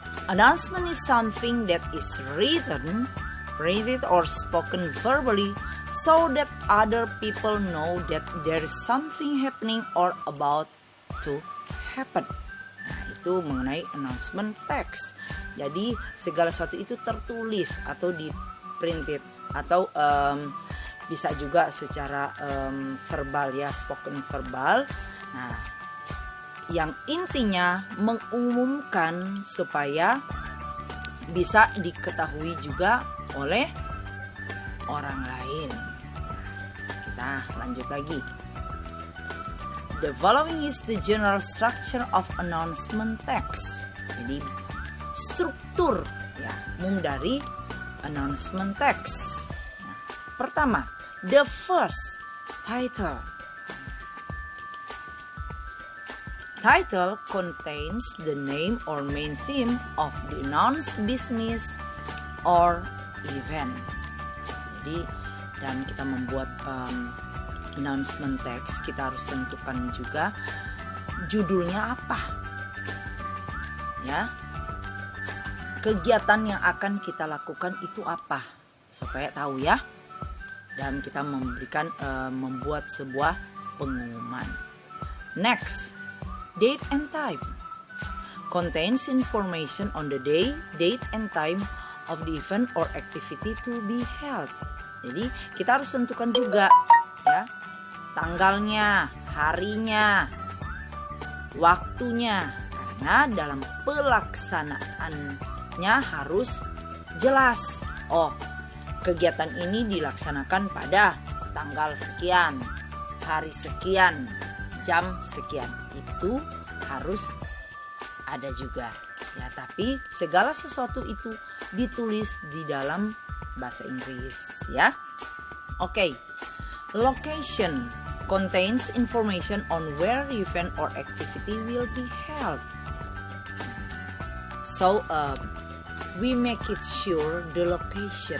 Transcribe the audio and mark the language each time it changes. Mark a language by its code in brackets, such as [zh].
[en] Announcement is something that is written, printed or spoken verbally so that other people know that there is something happening or about to happen. [id] Nah, itu mengenai announcement text. Jadi segala sesuatu itu tertulis atau di printed atau bisa juga secara verbal ya, [en] spoken verbal. [id] Nah, yang intinya mengumumkan supaya bisa diketahui juga oleh orang lain. Kita lanjut lagi. [en] The following is the general structure of announcement text. [id] Jadi struktur ya dari announcement text. Nah, pertama, [en] the first title. Title contains the name or main theme of the announced business or event. [id] Jadi dan kita membuat announcement text, kita harus tentukan juga judulnya apa. Ya. Kegiatan yang akan kita lakukan itu apa? Supaya tahu ya. Dan kita membuat sebuah pengumuman. [en] Next, date and time contains information on the day, date and time of the event or activity to be held. [id] Jadi kita harus tentukan juga ya tanggalnya, harinya, waktunya, karena dalam pelaksanaannya harus jelas. Oh, kegiatan ini dilaksanakan pada tanggal sekian, hari sekian, jam sekian. Itu harus ada juga ya, tapi segala sesuatu itu ditulis di dalam bahasa Inggris ya. Oke. [en] Location contains information on where event or activity will be held. So we make it sure the location.